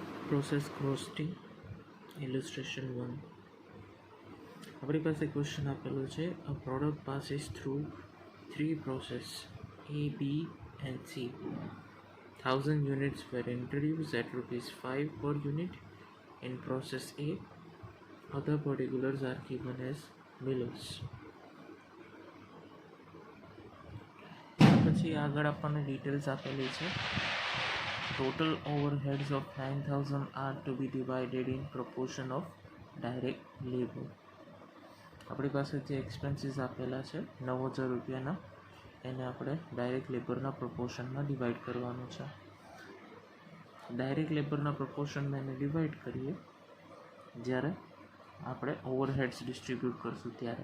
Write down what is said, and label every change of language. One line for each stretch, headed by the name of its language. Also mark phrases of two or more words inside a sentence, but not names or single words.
English: process costing illustration 1
Gujarati: આપણી પાસે ક્વેશ્ચન આપેલો છે
English: a product passes through three process A, B and C. 1000 units were introduced at rupees 5 per unit in process A. Other particulars are given as below.
Gujarati: પછી આગળ આપણને ડિટેલ્સ આપેલી છે.
English: Total overheads of 9000 are to be divided in proportion of direct labor.
Gujarati: આપણી પાસે જે એક્સપેન્સીસ આપેલા છે 9000 રૂપિયાના એને આપણે ડાયરેક્ટ લેબરના પ્રપોર્શનમાં ડિવાઈડ કરવાનું છે. ડાયરેક્ટ લેબરના પ્રપોર્શનમાં એને ડિવાઈડ કરીએ જ્યારે આપણે ઓવરહેડ્સ ડિસ્ટ્રીબ્યુટ કરશું ત્યારે.